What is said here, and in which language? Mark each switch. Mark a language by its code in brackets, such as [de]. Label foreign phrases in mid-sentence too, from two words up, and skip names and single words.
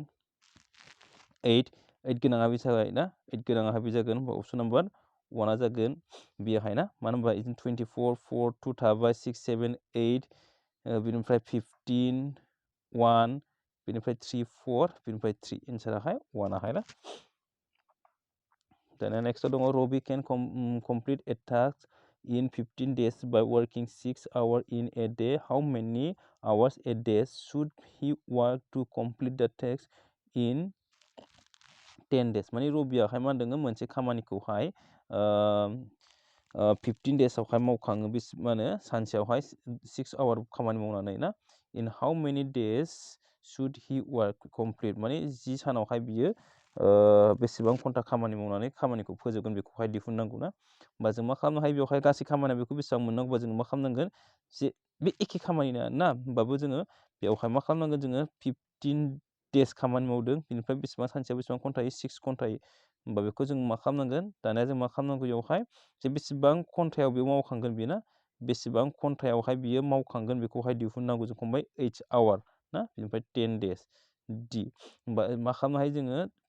[brx] 8 गोनाङा बे जाबाय ना 8 गोनाङा बे जागोन होमबा [en] option number [brx] 1 जागोन बेहाय ना मानो होनबा बिदिनो 24 4 2 थाबाय 6 7 8 बिनिफ्राय 15 1 बिनिफ्राय 3 4 बिनिफ्राय 3 एन्साराहाय 1 आहाय ना दाना नेक्स्टआव दङ रबि [en] can complete a task in 15 days by working 6 hours in a day. How many hours a day should he work to complete the task in 10 days? [brx] माने रबियाहाय मा होनदों मोनसे खामानिखौहाय 15 daysआवहाय मावखाङो मा होनो सानसेयावहाय 6 आवार खामानि मावनानै ना [en] in how many days should he work complete [brx] माने 10 सानावहाय बियो बेसेबां घन्टा खामानि मावनानै खामानिखौ फोजोबगोन बेखौहाय दिहुननांगौ ना होमबा जों मा खालामनो हायो बेवहाय गासै खामानिया बेखौ बेसेबां मोननांगौबा जों मा खालामनांगोन जे बे एखे खामानिया ना होमबाबो जोङो बेवहाय मा खालामनांगोन जोङो 15 days खामानि मावदों बेनिफ्राय बेसेबां सानसेयाव बेसेबां घन्टा 6 घन्टा होमबा बेखौ जों मा खालामनांगोन दानिया जों मा खालामनांगौ बेवहाय जे बेसेबां घन्टायाव बेयाव मावखांगोन बेयो ना बेसेबां घन्टायावहाय बियो मावखांगोन बेखौहाय दिहुननांगौ जों खमबाय 8 आवार ना बेनिफ्राय 10 days d होमबा मा खालामनो हायो जोङो